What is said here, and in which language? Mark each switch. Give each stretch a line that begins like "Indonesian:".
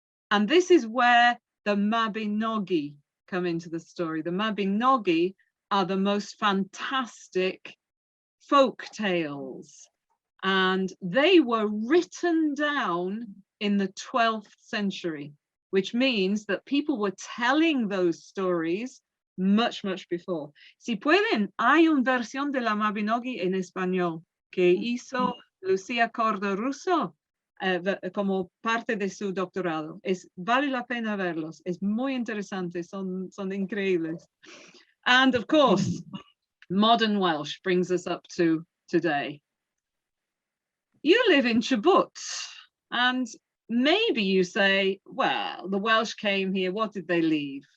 English: And this is where the Mabinogi come into the story. The Mabinogi are the most fantastic folk tales. And they were written down in the 12th century, which means that people were telling those stories much, much before.
Spanish: Si pueden, hay una versión de la Mabinogi en español que hizo Lucía Cordo Russo como parte de su doctorado. Vale la pena verlos. Es muy interesante. Son increíbles.
English: And of course, modern Welsh brings us up to today. You live in Chubut, and maybe you say, well, the Welsh came here, what did they leave?